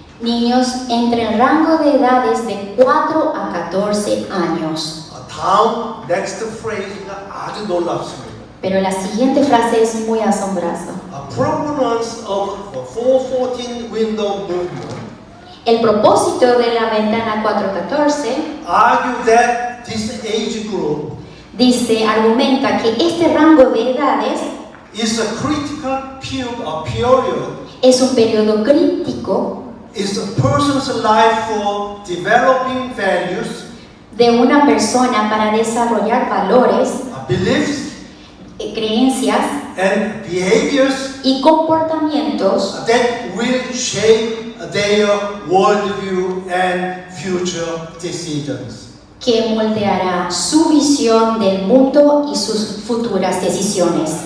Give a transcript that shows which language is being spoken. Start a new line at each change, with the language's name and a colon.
Spanish: niños entre el rango de edades de 4 a 14 años.
Korean: 다음
English: next phrase
Korean: 가 아주 놀랍습니다.
Spanish: Pero la siguiente frase es muy asombrosa.
English: Proponents of the 414 window movement
Spanish: El propósito de la ventana 414
English: argue that this age group
Spanish: argumenta que este rango de edades
English: is a critical period
Spanish: es un periodo crítico
English: is a person's life for developing values,
Spanish: de una persona para desarrollar valores,
English: beliefs,
Spanish: creencias
English: and behaviors
Spanish: y comportamientos
English: that will shape their worldview and future decisions.
Spanish: que moldeará su visión del mundo y sus futuras decisiones.